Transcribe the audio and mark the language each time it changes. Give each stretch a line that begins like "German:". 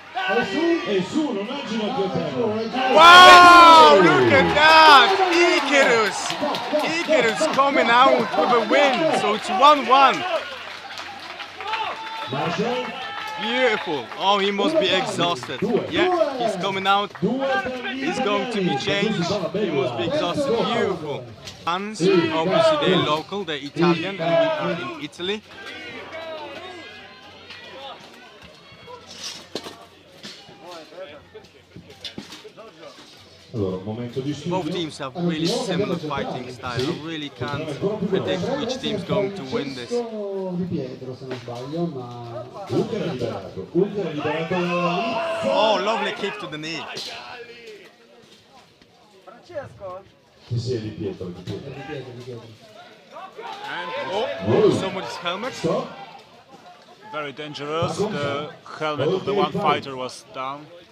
Italian: È su, non ha ginocchio a terra.
English: Wow! Look at that! Icarus coming out with a win, so it's 1-1. Marshall, Beautiful. Oh, he must be exhausted. Yeah, he's coming out. He's going to be changed. He must be exhausted. Beautiful. Fans, obviously they're local, they're Italian, and we are in Italy.
Italian: allora, un momento di studio.
English: Both teams have really similar fighting style. I really can't predict which team's going to win this.
Italian: Di Pietro, se non sbaglio, ma Ultra liberato dalla lizza.
English: Oh, lovely kick to the knee.
Italian: Sì, è di Pietro, di Pietro. di Pietro.
English: And Oh, somebody's helmet. Stop. very dangerous. The helmet of the one fighter was down.